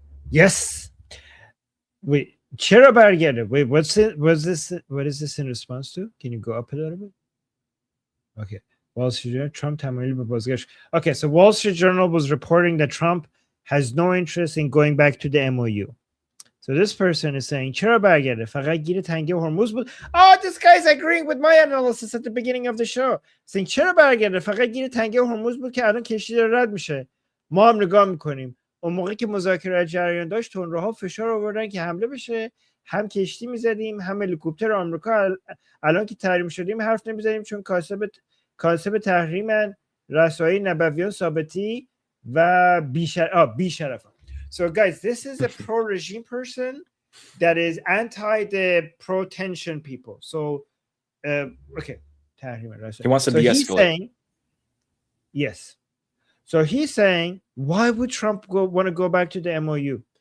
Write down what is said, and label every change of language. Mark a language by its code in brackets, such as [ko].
[en] Yes. Wait, Chera Bargeda. Wait, what is this in response to? Can you go up a little bit? Okay. Wall Street Journal, Trump. Okay, so Wall Street Journal was reporting that Trump has no interest in going back to the MOU. So this person is saying, [fa] چرا برگرده؟ فقط گیر تنگه هرمز بود. [en] Oh, this guy's agreeing with my analysis at the beginning of the show. Saying, [fa] چرا برگرده؟ فقط گیر تنگه هرمز بود که الان کشتی داره رد میشه. ما هم نگاه میکنیم. اون موقعی که مذاکره جریان داشت، تندروها فشار آوردن که حمله بشه. هم کشتی میزدیم، هم هلیکوپتر آمریکا. الان که تحریم شدیم حرف نمیزنیم چون کاسب تحریمن، رسایی نبویان ثابتی و بیشرف. [en] So, guys, this is a pro-regime person that is anti the pro-tension people. So, okay. He wants to de-escalate. He's saying, yes. So he's saying, why would Trump want to go back to the MOU?